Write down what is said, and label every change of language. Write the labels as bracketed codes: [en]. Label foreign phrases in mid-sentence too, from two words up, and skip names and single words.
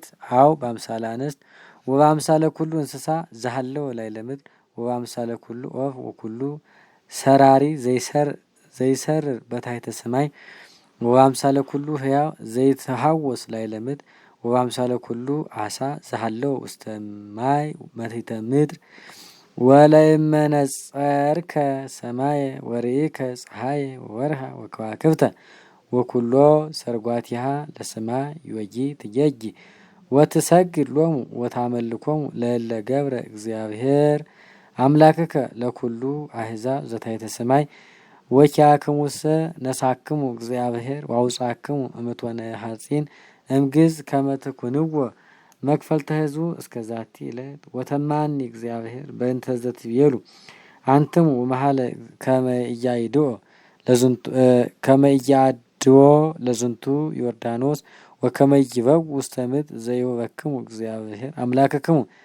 [gez] አው በአምሳለ አንስት ወበአምሳለ ኩሉ እንስሳ ዘሃለወ ላዕለ ምድር ወበአምሳለ ኩሉ ኦፍ ወኩሉ ሰራሪ ዘይሰርር በታሕተ ሰማይ ወበአምሳለ ኩሉ ሕያው ዘይትሃወስ ላዕለ ምድር ወበአምሳለ ኩሉ ዓሣ ዘሃለወ ውስተ ማይ መትሕተ ምድር ወለእመነጸርከ ሰማየ ወርኢከ ፀሐየ ወወርሃ ወከዋክብተ ወኩሎ ሰርጓቲሃ ለሰማይ ዮጊ ትጌጊ ወትሰግድ ሎሙ ወታመልኮሙ ለእለ ገብረ እግዚአብሔር አምላክከ ለኩሉ አሕዛብ ዘታሕተ ሰማይ ወኪያክሙሰ ነሳክሙ እግዚአብሔር ወአውጻክሙ እምእቶነ ሐጺን እምግዝ ከመ ትኩንዎ መክፈልተ ሕዝቡ እስከ ዛቲ ዕለት ወተማኒ እግዚአብሔር በእንተ ዘትቤሉ አንትሙ መሀለ ከመ ኢያይድኦ ለዝንቱ ከመ ኢያድዎ ለዝንቱ ዮርዳኖስ ወከመ ይበው ውስተ ምድር ዘይሁበክሙ እግዚአብሔር አምላክክሙ